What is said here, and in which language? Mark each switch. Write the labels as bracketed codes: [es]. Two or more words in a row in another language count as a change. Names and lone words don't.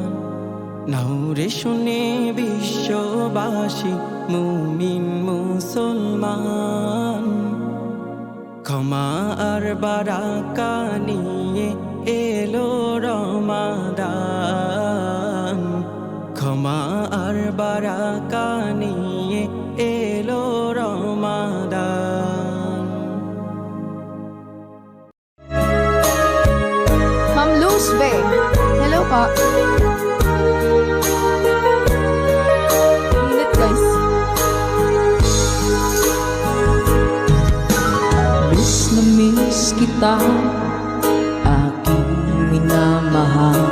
[bn] নাউরে শুনে বিশ্ববাসী মুমিন মুসলমান, ক্ষমা আর বারাকা নিয়ে এলো রমাদান। ক্ষমা আর বারাকা নিয়ে এলো রমাদান। [tl] Ma'am Luz Be. Hello po. Init guys. Miss na miss kita, aking minamahal.